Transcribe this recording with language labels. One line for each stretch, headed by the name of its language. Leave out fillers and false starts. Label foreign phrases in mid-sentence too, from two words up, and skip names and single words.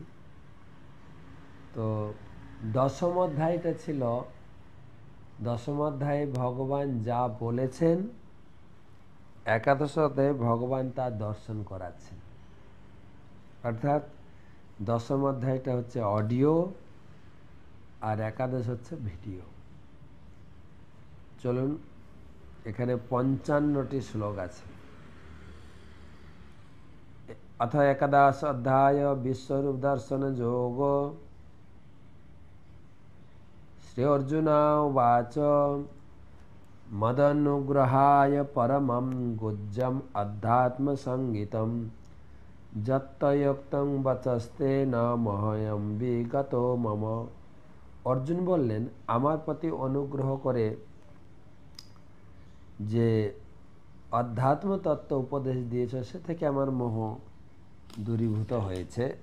Bangla: তো 10ম অধ্যায়টা ছিল, 10ম অধ্যায়ে ভগবান যা বলেছেন 11 অধ্যায়ে ভগবান তার দর্শন করাচ্ছেন। অর্থাৎ 10ম অধ্যায়টা হচ্ছে অডিও আর 11 হচ্ছে ভিডিও। চলুন, এখানে 55টি শ্লোক আছে।
Sanskrit: अथ 11 अध्याय विश्वरूप दर्शन योग। श्री अर्जुन उवाच मदनुग्रहाय परमं गुज्जम् अध्यात्म संगीतं यत्त्वयोक्तं वचस्तेन मोहोऽयं विगतो मम।
Bangla: অর্জুন বললেন, আমার প্রতি অনুগ্রহ করে যে অধ্যাত্ম তত্ত্ব উপদেশ দিয়েছ সে থেকে আমার মোহ দূরীভূত হয়েছে।